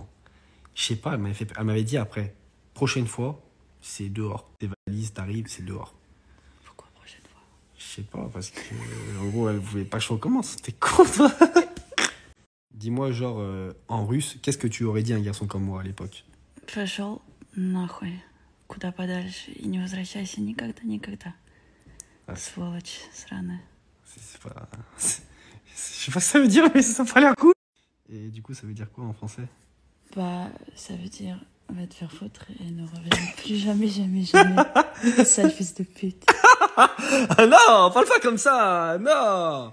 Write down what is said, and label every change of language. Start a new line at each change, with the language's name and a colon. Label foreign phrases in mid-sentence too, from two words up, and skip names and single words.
French: Je sais pas, elle m'avait dit après, prochaine fois, c'est dehors. Tes valises, t'arrives, c'est dehors. Pourquoi prochaine fois? Je sais pas, parce que en gros, elle voulait pas que je recommence. T'es con, toi. Dis-moi, genre, en russe, qu'est-ce que tu aurais dit à un garçon comme moi à l'époque?
Russian: Пошел нахуй. Куда подальше. И не возвращайся никогда, никогда. Сволочь сраная.
French: C'est pas... Je sais pas ce que ça veut dire, mais ça a pas l'air cool. Et du coup, ça veut dire quoi en français? Bah, ça veut dire va te faire foutre et ne reviens plus jamais, jamais, jamais. Sale fils de pute. Ah non, parle pas comme ça, non.